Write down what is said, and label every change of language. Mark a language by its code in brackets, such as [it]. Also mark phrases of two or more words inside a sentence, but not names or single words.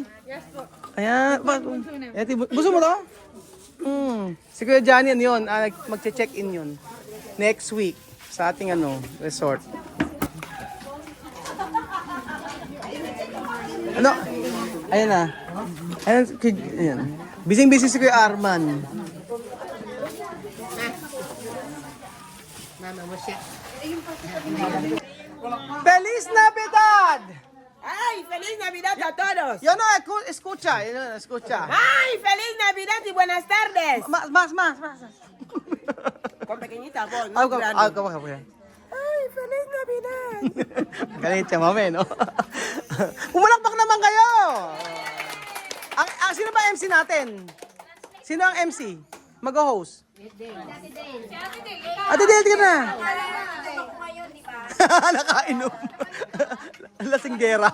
[tl] Yes po. Ayan. Gusto mo to? Si Kuya Johnny, yun. Magche-check-in yun. Next week. Sa ating resort. Ayan na. Ayan. Busy-busy si Kuya Arman. [es] Feliz Navidad! ¡Ay, feliz Navidad a todos! Yo no escucha. ¡Ay, feliz Navidad y buenas tardes! Más. Con pequeñita voz, no grande. ¡Ay, feliz Navidad! [tl] Galing siya, mami, no? Pumalakpak naman kayo! Sino ba MC natin? Sino ang MC? Mag-host? Ate Dale, ka na! Nakainom. Lasinggera.